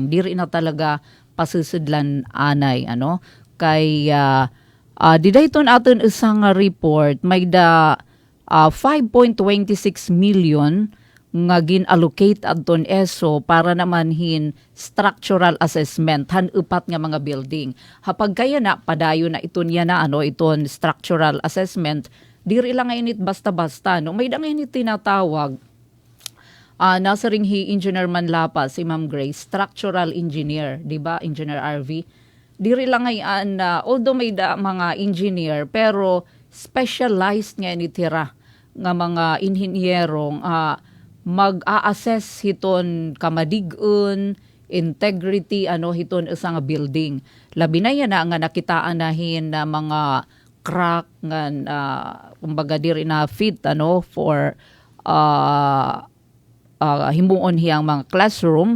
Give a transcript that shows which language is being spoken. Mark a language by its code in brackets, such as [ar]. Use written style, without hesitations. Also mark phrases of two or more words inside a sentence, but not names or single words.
[war] Diri na talaga pasusidlan anay kay dida hiton aton isang report may da 5.26 million nga gin-allocate adton ESO para naman hin [en] structural assessment [war] han upat nga mga building. Hapag kaya na padayon na iton yan iton [en] structural assessment, [war] diri lang init basta-basta may dangin tinatawag nasa ringhi Engineer Manlapa si Ma'am Grace, [en] structural engineer, [war] di ba? Engineer RV. Diri lang ngayon although may mga engineer pero specialized nga initira nga mga inhinyerong mag-a-assess hiton kamadigun, integrity hiton isa nga building. Labi na yan nga nakitaan nahin na mga crack nga kumbaga diri na [en] fit for [war] himuon hiyang mga classroom.